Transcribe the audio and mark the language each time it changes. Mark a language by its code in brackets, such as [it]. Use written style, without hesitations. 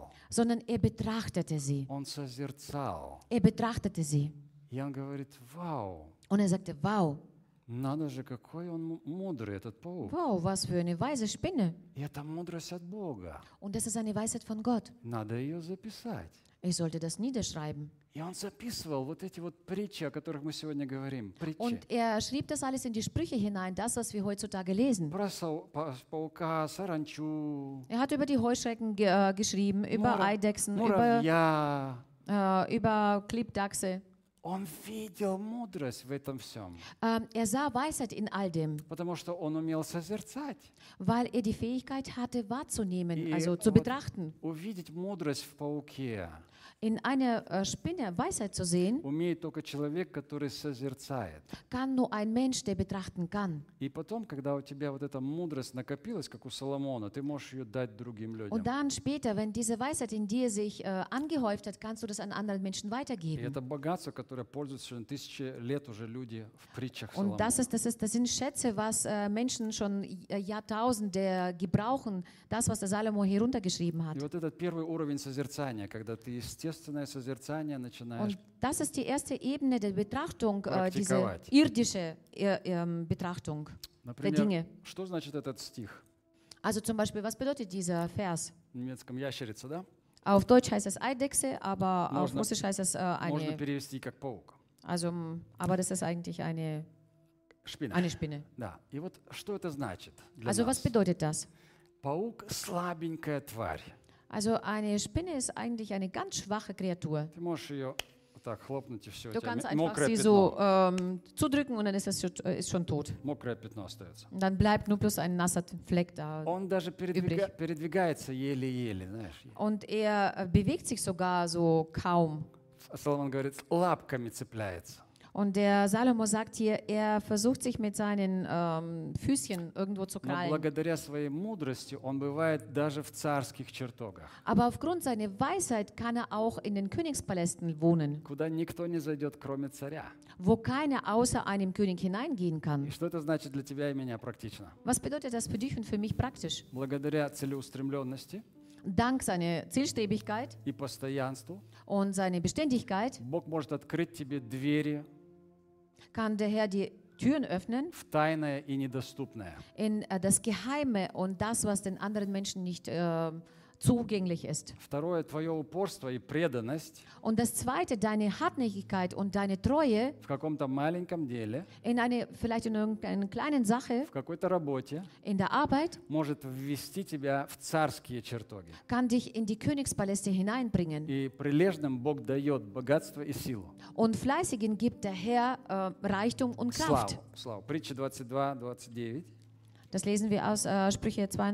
[de] Sondern er betrachtete sie. [ru] И он говорит, вау. [de] Und er sagte, wow. [ru] Надо же, какой он мудрый, этот паук. [de] Wow, was für eine weise Spinne. [ru] И это мудрость от Бога. [de] Und das ist eine Weisheit von Gott. [ru] Надо ее записать. [de] Ich sollte das niederschreiben. [ru] И он записывал вот эти вот притчи, о которых мы сегодня говорим. Притчи. [de] Und er schrieb das alles in die Sprüche hinein, das, was wir heutzutage lesen. [ru] Про паука, саранчу. [de] Er hat über die Heuschrecken geschrieben, über Eidechsen, [ru] муравья. [de] Über Klippdachse. [ru] Он видел мудрость в этом всем. [de] Er sah Weisheit in all dem. [ru] Потому что он умел созерцать. [de] Weil er die Fähigkeit hatte wahrzunehmen, also zu betrachten. [ru] Увидеть мудрость в пауке. [de] In einer Spinne Weisheit zu sehen. [ru] Умеет только человек, который созерцает. [de] Kann nur ein Mensch, der betrachten kann. [ru] И потом, когда у тебя вот эта мудрость накопилась, как у Соломона, ты можешь ее дать другим людям. [de] Und dann später, wenn diese Weisheit in dir sich angehäuft hat, kannst du das an anderen Menschen weitergeben. [ru] И это богатство, которое пользуются уже тысячи лет уже люди в притчах [de] Соломона. Und das sind Schätze, was Menschen schon Jahrtausende gebrauchen, das, was der Salomo hier runtergeschrieben hat. [ru] И вот этот первый уровень созерцания, когда ты естественное созерцание начинаешь. [de] Und das ist die erste Ebene der Betrachtung, diese irdische Betrachtung [ru] Например, [de] der Dinge. [ru] Что значит этот стих? [de] Also zum Beispiel, was bedeutet dieser Vers? [ru] В немецком ящерица, да? [de] Auf Deutsch heißt es Eidechse, aber auf Russisch heißt es eine. [ru] Можно перевести как паук. [de] Also, aber das ist eigentlich eine Spinne. Eine Spinne. [ru] Да. И вот что это значит для Also, нас? [de] Was bedeutet das? [ru] Паук слабенькая тварь. [de] Also, eine Spinne ist eigentlich eine ganz schwache Kreatur. [ru] Ты можешь ее вот так хлопнуть и все. [de] Du kannst einfach sie so zudrücken und dann ist es schon tot. [ru] Мокрое пятно остается. [de] Dann bleibt nur bloß ein nasser Fleck da. [ru] Он даже передвигается еле-еле, знаешь. [de] Und er bewegt sich sogar so kaum. [ru] Соломон говорит, лапками цепляется. [de] Und der Salomo sagt hier, er versucht sich mit seinen Füßchen irgendwo zu krallen. [ru] Но благодаря своей мудрости он бывает даже в царских чертогах. [de] Aber aufgrund seiner Weisheit kann er auch in den Königspalästen wohnen. [ru] Куда никто не зайдет, кроме царя. [de] Wo keiner außer einem König hineingehen kann. [ru] И что это значит для тебя и меня практично? [de] Was bedeutet das für dich und für mich praktisch? [ru] Благодаря целеустремленности. [de] Dank seiner Zielstrebigkeit. [ru] И постоянству. [de] Und seine Beständigkeit. [ru] Бог может открыть тебе двери. [de] Kann der Herr die Türen öffnen [ru] в тайное и недоступное. [de] In das Geheime und das, was den anderen Menschen nicht zugänglich ist. [ru] Второе, твое упорство и преданность. [de] Und das Zweite, deine Hartnäckigkeit und deine Treue [ru] в каком-то маленьком деле, [de] in eine, vielleicht in irgendeiner kleinen Sache [ru] в какой-то работе, [de] in der Arbeit [ru] может ввести тебя в царские чертоги. [de] Kann dich in die Königspaläste hineinbringen. [ru] И прилежным Бог дает богатство и силу. [de] Und Fleißigen gibt der Herr Reichtum und Kraft. [ru] Слава. Притча 22:29. [de] Das lesen wir aus Sprüche